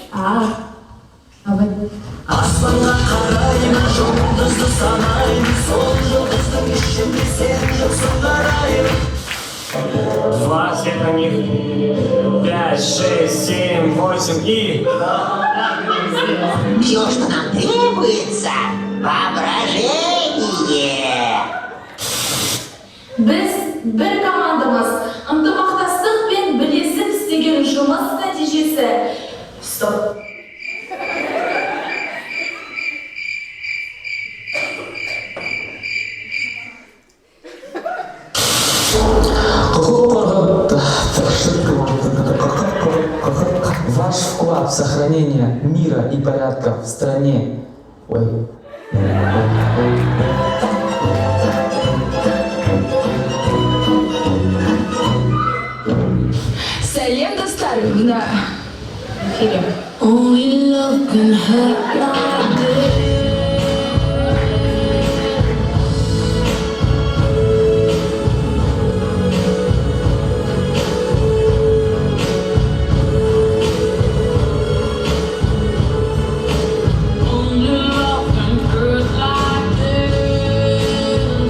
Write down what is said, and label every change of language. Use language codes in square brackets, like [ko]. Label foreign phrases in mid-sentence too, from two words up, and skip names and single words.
[ru] Два света них, 5, 6, 7, 8 и... Все, что нам требуется, воображение. [uz] Biz bir komandamiz. [kk] Ынтымақтастық пен бірлесіп істеген жұмыс нәтижесі. [ru] Стоп. Ваш вклад в сохранение мира и порядка в стране. Ой. [kk] Сәлем достарым, мына эфире. [en] Only love can hurt like this. Only love can hurt like this.